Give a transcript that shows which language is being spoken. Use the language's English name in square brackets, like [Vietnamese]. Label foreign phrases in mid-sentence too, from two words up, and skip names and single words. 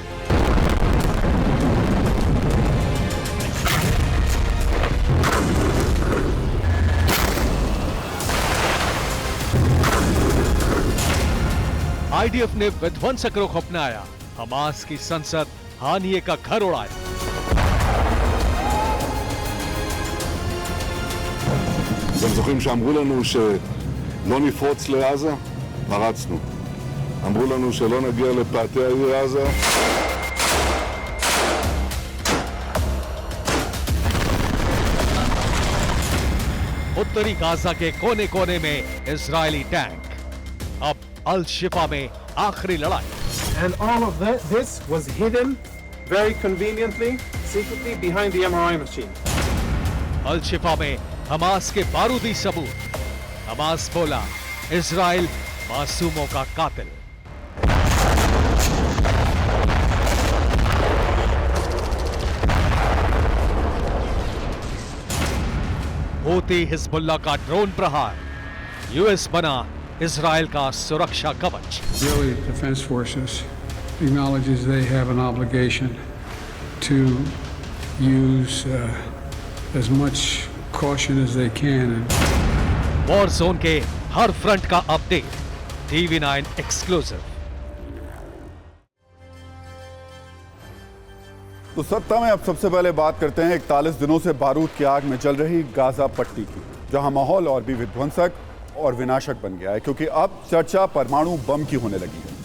[Hindi] IDF ने विध्वंसक रुख अपनाया। हमास की संसद हानिये का घर उड़ाया। [Hebrew] אתם זוכרים שאמרו לנו שלא נפרוץ לעזה? פרצנו. אמרו לנו שלא נגיע לפאתי העיר עזה. [Hindi] उत्तरी गाजा के कोने कोने में इजरायली टैंक। अब अल शिफा में आखिरी लड़ाई। [English] And all of this was hidden very conveniently, secretly behind the MRI machine. [Hindi] अल शिफा में हमास के बारूदी सबूत। हमास बोला इजराइल मासूमों का कातिल। हूती हिजबुल्ला का ड्रोन प्रहार। US बना इजराइल का सुरक्षा कवच। [English] Israeli Defense Forces acknowledges they have an obligation to use as much caution as they can. war zone [Hindi] के हर फ्रंट का अपडेट, TV9 एक्सक्लूसिव। तो सत्ता में अब सबसे पहले बात करते हैं 41 दिनों से बारूद की आग में जल रही गाजा पट्टी की, जहां माहौल और भी विध्वंसक और विनाशक बन गया है क्योंकि अब चर्चा परमाणु बम की होने लगी है।